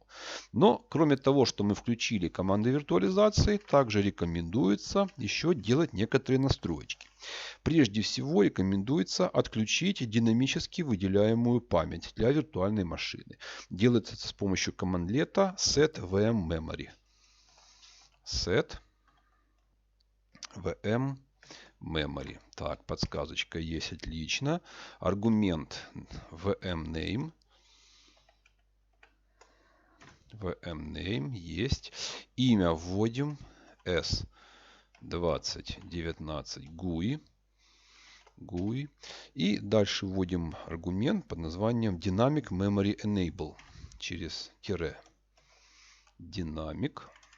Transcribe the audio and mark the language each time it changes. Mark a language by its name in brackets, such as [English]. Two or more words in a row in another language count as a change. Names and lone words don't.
[Russian] Но, кроме того, что мы включили команды виртуализации, также рекомендуется еще делать некоторые настроечки. Прежде всего рекомендуется отключить динамически выделяемую память для виртуальной машины. Делается это с помощью командлета [English] set VM memory. Set VM memory. [Russian] Так, подсказочка есть, отлично. Аргумент [English] VM name. VM name [Russian] есть. Имя вводим S2019 GUI. GUI. И дальше вводим аргумент под названием [English] Dynamic Memory Enable. [Russian] Через тире. Dynamic.